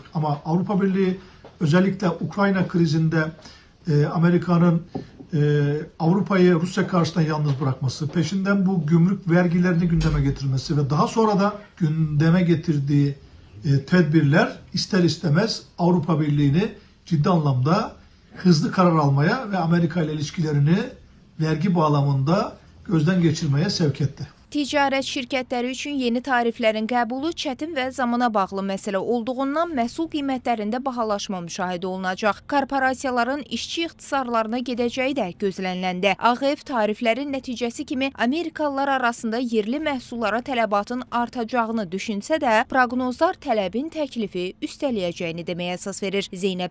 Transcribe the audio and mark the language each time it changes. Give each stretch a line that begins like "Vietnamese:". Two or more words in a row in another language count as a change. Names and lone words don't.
Turkish: Ama Avrupa Birliği özellikle Ukrayna krizinde Amerika'nın Avrupa'yı Rusya karşısında yalnız bırakması, peşinden bu gümrük vergilerini gündeme getirmesi ve daha sonra da gündeme getirdiği tedbirler ister istemez Avrupa Birliği'ni ciddi anlamda hızlı karar almaya ve Amerika ile ilişkilerini vergi bağlamında gözden geçirmeye sevk etti.
Azerbaijani: Ticarət şirkətləri üçün yeni tariflərin qəbulu çətin və zamana bağlı məsələ olduğundan məhsul qiymətlərində bahalaşma müşahidə olunacaq. Korporasiyaların işçi ixtisarlarına gedəcəyi də gözləniləndir. Ağ Ev tariflərin nəticəsi kimi Amerikalılar arasında yerli məhsullara tələbatın artacağını düşünsə də, proqnozlar tələbin təklifi üstələyəcəyini deməyə əsas verir.